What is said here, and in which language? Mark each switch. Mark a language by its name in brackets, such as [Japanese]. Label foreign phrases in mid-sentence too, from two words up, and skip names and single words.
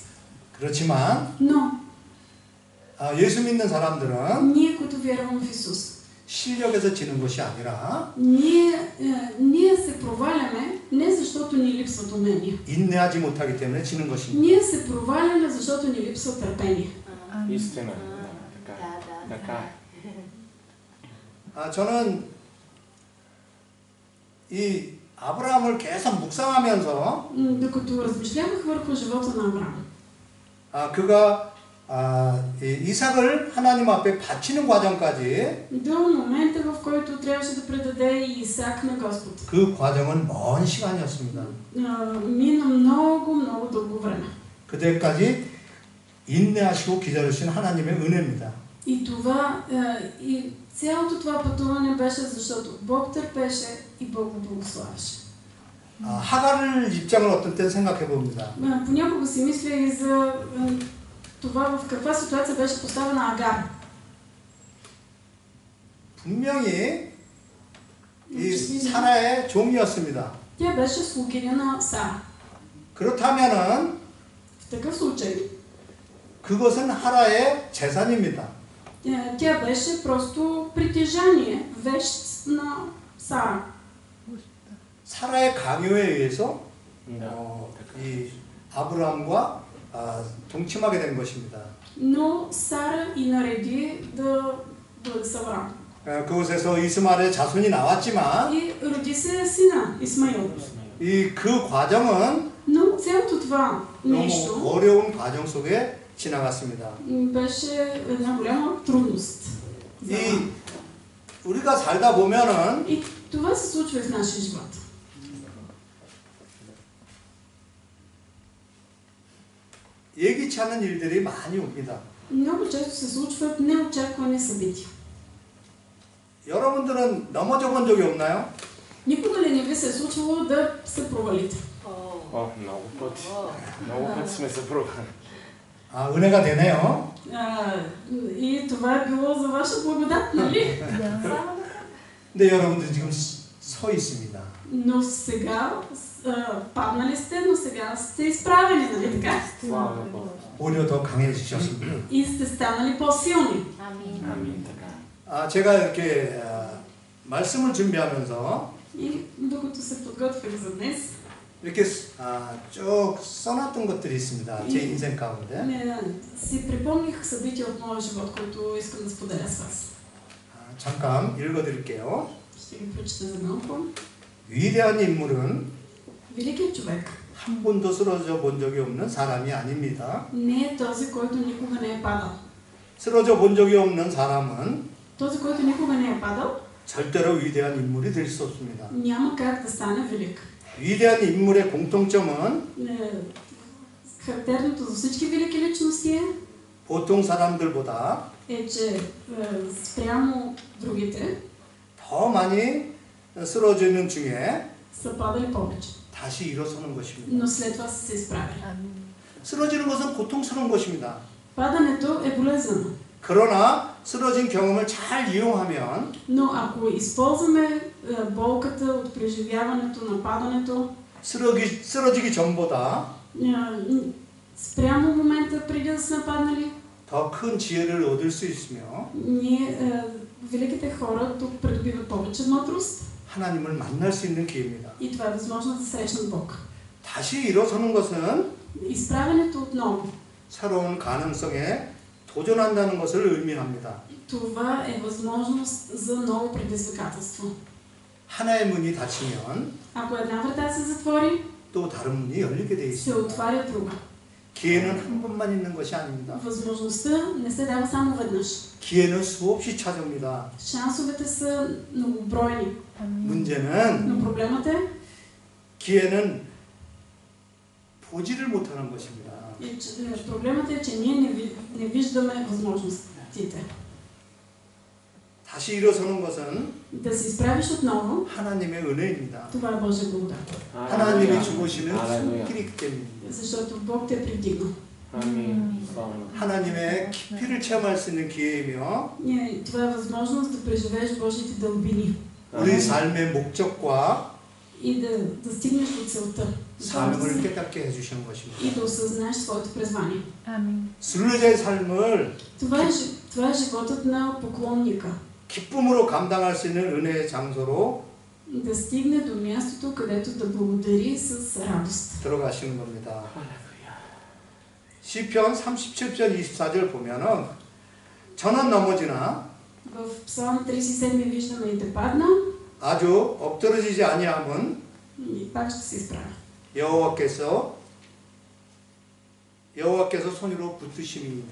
[Korean] 그렇지만 Но 예수 믿는 사람들은 [Bulgarian] ние, които вярваме в Исус, [Korean] 실력에서 지는 것이 아니라 [Bulgarian] ние се проваляме не защото ни липсват умения. [Korean] 인내하지 못하기 때문에 지는 것입니다. [Bulgarian] Ние се проваляме, защото ни липсва търпение. Истина. Така е. [Korean] 저는 이 아브라함을 계속 묵상하면서 [Bulgarian] Докато размишлявах върху живота на Авраам, [Korean] 그가 이삭을 하나님 앞에 바치는 과정까지 [Bulgarian] до момента, в който трябваше да предаде Исак на Господ, [Korean] 그 과정은 먼 시간이었습니다. [Bulgarian] мина много, много дълго време. [Korean] 그때까지 인내하시고 기다리신 하나님의 은혜입니다. [Bulgarian] И това, и цялото това пътуване беше, защото Бог търпеше и Бог го благославяше. [Korean] 하갈을 입장을 어떤 때 생각해 봅니다. [Bulgarian] Понякога си мисля и за това в каква ситуация беше поставена Агар. [Korean] 분명히 이 사라의 종이었습니다. [Bulgarian] Тя беше слугиня на Сара. [Korean] 그렇다면은 [Bulgarian] В такъв случай [Korean] 그것은 하라의 재산입니다. [Bulgarian] тя беше просто притежание, вещ на Сара. [Korean] 사라의 강요에 의해서 Да. 이 아브라함과 동침하게 된 것입니다. [Bulgarian] Но Сара и нареди да бъде с Авраам. [Korean] 그곳에서 이스마엘의 자손이 나왔지만 [Bulgarian] И роди се сина Исмаил. [Korean] 그 과정은 [Bulgarian] Но цялото това нещо [Korean] 너무 어려운 과정 속에 지나갔습니다. [Bulgarian] беше една голяма трудност. [Korean] 우리가 살다 보면은 [Bulgarian] И това се случва и в нашия живот. [Korean] 예기치 않은 일들이 많이 옵니다. [Bulgarian] Много често се случват неочаквани събития. [Korean] 여러분들은 넘어져 본 적이 없나요? [Bulgarian] Никога ли не ви се е случвало да се провалите? О, много пъти. Много пъти сме се провали. [Korean] 은혜가 되네요. [Bulgarian] И това е било за ваша благодат, нали? [Korean] 근데 여러분들 지금 서 있습니다. [Bulgarian] Но сега паднали сте, но сега сте изправени, нали така? Слава на Бога. [Korean] 오히려 더 강해지셨습니다. [Bulgarian] И сте станали по-силни. Амин, така. [Korean] 제가 이렇게 말씀을 준비하면서 [Bulgarian] И докато се подготвях за днес, [Korean] 이렇게 쭉 써놨던 것들이 있습니다. 제 인생 가운데. [Bulgarian] си припомних събития от моя живот, които искам да споделя с вас. [Korean] 잠깐 읽어드릴게요. [Bulgarian] Ще ги прочета за малко. [Korean] 위대한 인물은 [Bulgarian] Великият човек [Korean] 한 번도 쓰러져 본 적이 없는 사람이 아닙니다. [Bulgarian] не е този, който никога не е падал. [Korean] 쓰러져 본 적이 없는 사람은 [Bulgarian] Този, който никога не е падал, [Korean] 절대로 위대한 인물이 될 수 없습니다. [Bulgarian] няма как да стане велик. [Korean] 위대한 인물의 공통점은 [Bulgarian] Характерното за всички велики личности [Korean] 보통 사람들보다 [Bulgarian] че спрямо другите [Korean] 더 많이 쓰러지는 중에 [Bulgarian] са падали повече, [Korean] 다시 일어서는 것입니다. [Bulgarian] но след това са се изправили. [Korean] 쓰러지는 것은 고통스러운 것입니다. [Bulgarian] Падането е болезнено, [Korean] 그러나 쓰러진 경험을 잘 이용하면 [Bulgarian] но ако използваме болката от преживяването на падането [Korean] 쓰러지기 전보다 [Bulgarian] спрямо момента преди да сме паднали, [Korean] 더 큰 지혜를 얻을 수 있으며 [Bulgarian] великите хора тук придобиват повече мъдрост [Korean] 하나님을 만날 수 있는 기회입니다. [Bulgarian] и това е възможност да срещнат Бог. [Korean] 다시 일어서는 것은 [Bulgarian] Изправенето отново, [Korean] 새로운 가능성에 도전한다는 것을 의미합니다. [Bulgarian] това е възможност за ново предизвикателство. [Korean] 하나의 문이 닫히면 [Bulgarian] Ако една врата се затвори, [Korean] 또 다른 문이 열리게 돼 се 있습니다. [Bulgarian] отваря друга. [Korean] 기회는 한 번만 있는 것이 아닙니다. [Bulgarian] Възможността не се дава само веднъж. [Korean] 기회는 수없이 찾아옵니다. [Bulgarian] Шансовете са многобройни. [Korean] 문제는 [Bulgarian] Но проблемът е, [Korean] 기회는 보지를 못하는 것입니다. [Bulgarian] Проблемът е, че ние не виждаме възможностите. [Korean] 다시 일어서는 것은 [Bulgarian] Да се изправиш отново, [Korean] 하나님의 은혜입니다. [Bulgarian] това е Божия благодат. [Korean] 하나님이 주시는 할렐루야. 손길이기 때문입니다. [Bulgarian] Защото Бог те е придигнал. 아멘. слава на [Korean] 하나님의 깊이를 체험할 수 있는 기회이며 [Bulgarian] Това е възможност да преживееш Божите дълбини [Korean] 우리 삶의 목적과 [Bulgarian] и да стигнеш до целта. [Korean] 삶을 깨닫게 해주시는 것입니다. [Bulgarian] И да осъзнаеш своето призвание. [Korean] 순례자의 삶을 [Bulgarian] Това е животът на поклонника. [Korean] 기쁨으로 감당할 수 있는 은혜의 장소로 [Bulgarian] Да стигне до мястото, където да благодари с радост. [Korean] 들어가시는 겁니다. 할렐루야. 시편 37편 24절 보면은 저는 넘어지나 [Bulgarian] В Псалм 37 виждаме и да падна, [Korean] 아주 엎드러지지 아니함은 [Bulgarian] и пак ще се изправя. [Korean] 여호와께서 손으로 붙드심입니다.